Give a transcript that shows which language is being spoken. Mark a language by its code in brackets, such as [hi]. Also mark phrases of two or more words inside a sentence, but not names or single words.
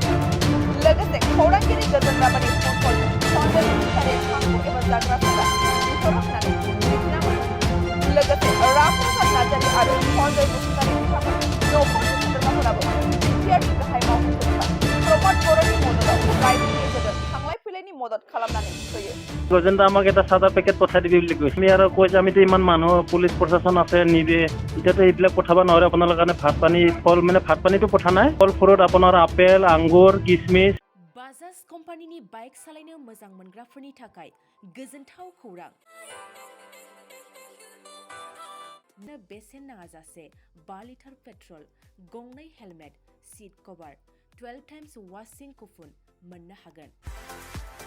[brx] लोगोसे खौरांगिरि गजेन्द्राबारि फन कलजों सन्जय बसुमतारीया थांखु एबा जाग्रा सादा बिहर होननानै मिथिना मोनो। लोगोसे राम प्रसाद नार्जारि आरो सन्जय बसुमतारी बिथांमोननि न'खरनि सोद्रोमाफोराबो बिटिआरनि गाहाय मावख'गिरि प्रमद बर'नि मददाव रायजोनि गेजेरजों थांलाय फैलायनि मदद खालामनानै होयो। [as] গজেন্দ্ৰ আমাক এটা চাদা পেকেট পঠাই দিবি বুলি কৈছে। আমি আৰু কৈছে আমিতো ইমান মানুহ পুলিচ প্ৰশাসন আছে নিবে এতিয়াতো এইবিলাক পঠাব নোৱাৰে আপোনালোকৰ কাৰণে ভাত পানী ফল মানে ভাত পানীটো পঠা নাই ফল ফুৰত আপোনাৰ আপেল আঙ্গুৰ কিচমিচ [brx] बाजाज कम्पानिनि बाइक सालायनो मोजां मोनग्राफोरनि थाखाय गोजोनथाव खौरां। बेसेन नाङाजासे 5 [en] litre petrol, [brx] गंनै हेलमेट, [en] seat cover, [brx] 12 [en] times washing coupon [brx] मोननो हागोन।